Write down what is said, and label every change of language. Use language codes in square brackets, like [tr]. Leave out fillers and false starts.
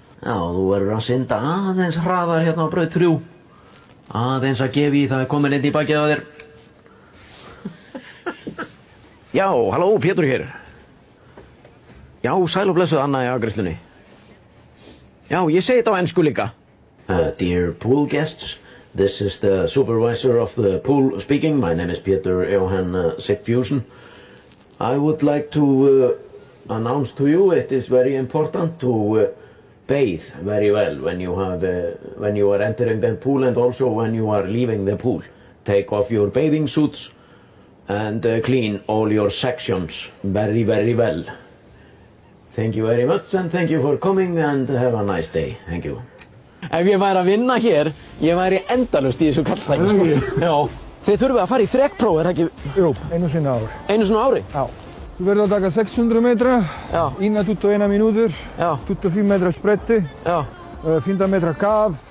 [is] Já, þú verður að synda aðeins hraðar hérna á braut 3. Aðeins að gefa í það komin einn í bakið á þér. Já, halló, Pétur hér. Já, sæl og blessuð Anna í afgreiðslunni. Já, ég segi þetta á ensku líka. [en] Dear pool guests, this is the supervisor of the pool speaking. My name is Pétur Jóhann Sigfússon. I would like to announce to you it is very important to bathe very well when you are entering the pool and also when you are leaving the pool. Take off your bathing suits and clean all your sections very, very well. Thank you very much and thank you for coming and have a nice day. Thank you. [is] Ef ég væri að vinna hér, ég væri endalaust í þessu kalltæki, sko. Já. Þið þurfið að fara í þrekpróf, er það ekki? Jú, einu sinni á ári. Einu sinni á ári? Já. Þú verður að taka 600 metra, innan 21 mínútur, 25 metra spretti, 15 metra kaf.